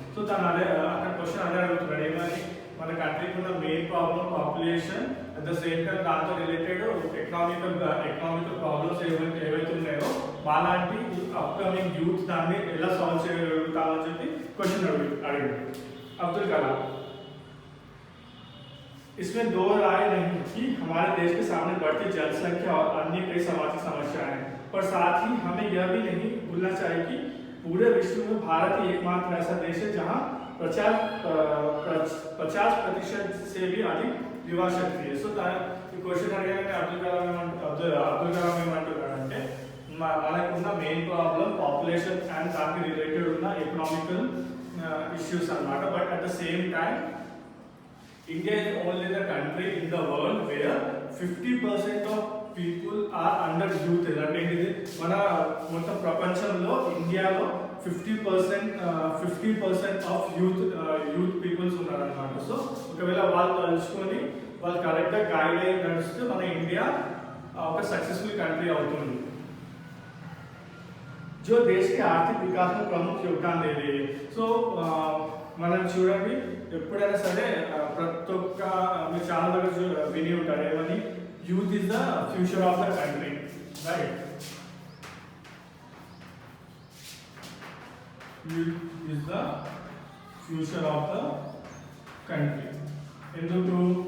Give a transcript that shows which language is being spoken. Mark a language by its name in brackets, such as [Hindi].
[Telugu] So తను అదే అక్కడ క్వశ్చన్ అదే అడుగుతున్నాడు ఏమని, మన కంట్రీకి ఉన్న main problem population, at the same time దాంతో రిలేటెడ్ ఎకనామికల్ ప్రాబ్లమ్స్ ఏవైతే ఉన్నాయో అలాంటి అప్కమింగ్ యూత్ దాన్ని ఎలా సాల్వ్ చేయగలుగుతామని చెప్పి క్వశ్చన్ అడిగాడు అబ్దుల్ కలాం. [Hindi] इसमें दो राय नहीं कि हमारे देश के सामने बढ़ती जनसंख्या और अन्य कई सामाजिक समस्याएं हैं, पर साथ ही हमें यह भी नहीं भूलना चाहिए कि पूरे विश्व में भारत ही एकमात्र ऐसा देश है जहां 50% से भी अधिक युवा शक्ति है. [Telugu] సో క్వశ్చన్ అడిగానే అబ్దుల్ కలాం ఏమంటున్నాడంటే మనకున్న మెయిన్ ప్రాబ్లం పాపులేషన్ అండ్ దానికి రిలేటెడ్ ఉన్న ఎకనామికల్ ఇష్యూస్ అన్నమాట. But at the same time [English] India is only the country in the world where 50% of people are under youth. [Telugu] అంటే ఇది మన మొత్తం ప్రపంచంలో ఇండియాలో 50% ఆఫ్ యూత్ పీపుల్స్ ఉన్నారన్నమాట. సో ఒకవేళ వాళ్ళు తలుచుకొని వాళ్ళు కరెక్ట్గా గైడ్ అయ్యి నడిస్తే మన ఇండియా ఒక సక్సెస్ఫుల్ కంట్రీ అవుతుంది. [Hindi] जो देश के आर्थिक विकास में प्रमुख योगदान दे रही है. [Telugu] సో మనం చూడండి ఎప్పుడైనా సరే ప్రతి ఒక్క మీరు చాలా దగ్గర విని ఉంటారు ఏమని, [English] youth is the future of the country, [Telugu] right? [English] Youth is the future of the country. [Telugu] ఎందుకు?